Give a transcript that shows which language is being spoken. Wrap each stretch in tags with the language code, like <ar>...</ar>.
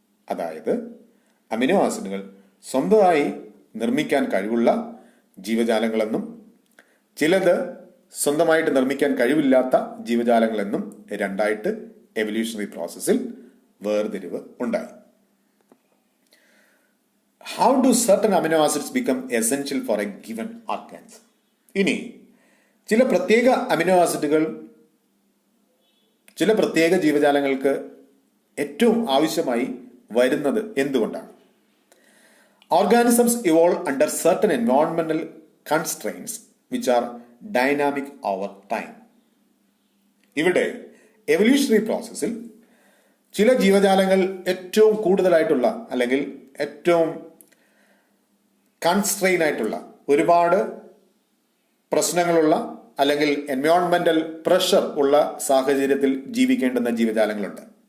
<ml>അതായത് അമിനോ ആസിഡുകൾ സ്വന്തമായി നിർമ്മിക്കാൻ കഴിവുള്ള ജീവജാലങ്ങളെന്നും ചിലത് സ്വന്തമായിട്ട് നിർമ്മിക്കാൻ കഴിവില്ലാത്ത ജീവജാലങ്ങളെന്നും രണ്ടായിട്ട് എവല്യൂഷണറി പ്രോസസ്സിൽ വേർതിരിവ് ഉണ്ടായി.</ml> <en>How do certain amino acids become essential for a given organism?</en> <ml>ഇനി ചില പ്രത്യേക അമിനോ ആസിഡുകൾ ചില പ്രത്യേക ജീവജാലങ്ങൾക്ക് ഏറ്റവും ആവശ്യമായി വരുന്നത് എന്തുകൊണ്ടാണ്?</ml> <en>Organisms evolve under certain environmental constraints which are dynamic over time.</en> <ml>ഇവിടെ എവല്യൂഷണറി പ്രോസസ്സിൽ ചില ജീവജാലങ്ങൾ ഏറ്റവും കൂടുതലായിട്ടുള്ള അല്ലെങ്കിൽ ഏറ്റവും കൺസ്ട്രെയിൻ ആയിട്ടുള്ള ഒരുപാട് പ്രശ്നങ്ങളുള്ള അല്ലെങ്കിൽ എൻവയോൺമെന്റൽ പ്രഷർ ഉള്ള സാഹചര്യത്തിൽ ജീവിക്കേണ്ടുന്ന ജീവജാലങ്ങളുണ്ട്.</ml>